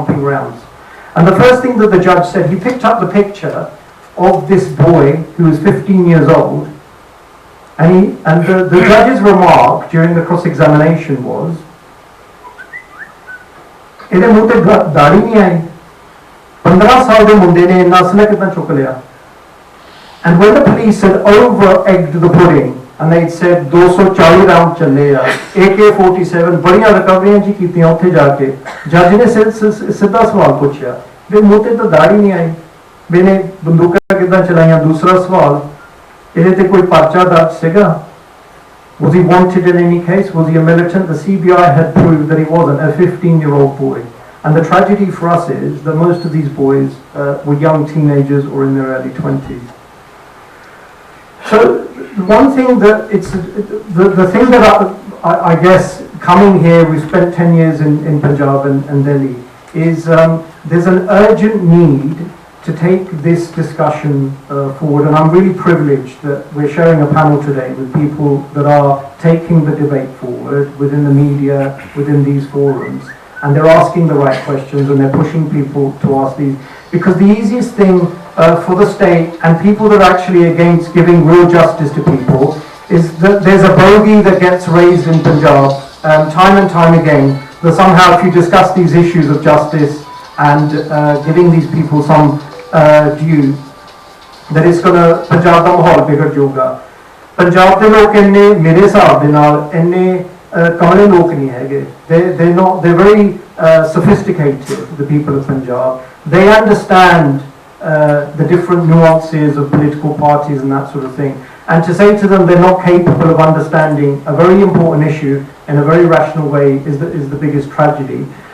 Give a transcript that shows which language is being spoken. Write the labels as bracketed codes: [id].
[en] And the first thing that the judge said, he picked up the picture of this boy who was 15 years old, and the judge's remark during the cross-examination was, [pa] "ਇਹਦੇ ਮੂੰਹ ਤੇ ਦਾੜੀ ਨਹੀਂ ਆਈ, 15 ਸਾਲ ਦੇ ਮੁੰਡੇ ਨੇ ਨਸ ਨੇ ਕਿਦਾਂ ਚੁੱਕ ਲਿਆ?" [en] And when the police had over-egged the pudding, and they'd said 240 round [pa] ਚੱਲੇ ਆ, AK-47 ਬੜੀਆਂ ਰਿਕਵਰੀਆਂ ਜੀ ਕੀਤੀਆਂ ਉੱਥੇ ਜਾ ਕੇ, ਜੱਜ ਨੇ ਸਿੱਧਾ ਸਵਾਲ ਪੁੱਛਿਆ, ਵੀ ਮੂੰਹ ਤੇ ਤਾਂ ਦਾੜੀ ਨਹੀਂ ਆਈ, ਮੈਨੇ ਬੰਦੂਕਾਂ ਕਿਦਾਂ ਚਲਾਈਆਂ? ਦੂਸਰਾ ਸਵਾਲ, ਇਹਦੇ ਤੇ ਕੋਈ ਪਰਚਾ ਦਰਜ ਸੀਗਾ? [en] Was he wanted in any case? Was he a militant? The CBI had proved that he wasn't, a 15-year-old boy. And the tragedy for us is that most of these boys were young teenagers or in their early 20s. So one thing that the thing that I guess coming here, we've spent 10 years in Punjab and Delhi, is there's an urgent need to take this discussion forward, and I'm really privileged that we're sharing a panel today with people that are taking the debate forward within the media, within these forums, and they're asking the right questions and they're pushing people to ask these, because the easiest thing for the state and people that are actually against giving real justice to people is that there's a bogey that gets raised in Punjab time and time again, that somehow if you discuss these issues of justice and giving these people some due, that it's going to Punjab [pa] ਦਾ ਮਾਹੌਲ ਵਿਗੜ ਜਾਊਗਾ। ਪੰਜਾਬ ਦੇ ਲੋਕ ਇੰਨੇ ਮੇਰੇ ਹਿਸਾਬ ਦੇ ਨਾਲ ਇੰਨੇ ਕਮਲੇ ਲੋਕ ਨਹੀਂ ਹੈਗੇ। [en] They're very sophisticated, the people of Punjab. They understand the different nuances of political parties and that sort of thing. And to say to them they're not capable of understanding a very important issue in a very rational way is the biggest tragedy.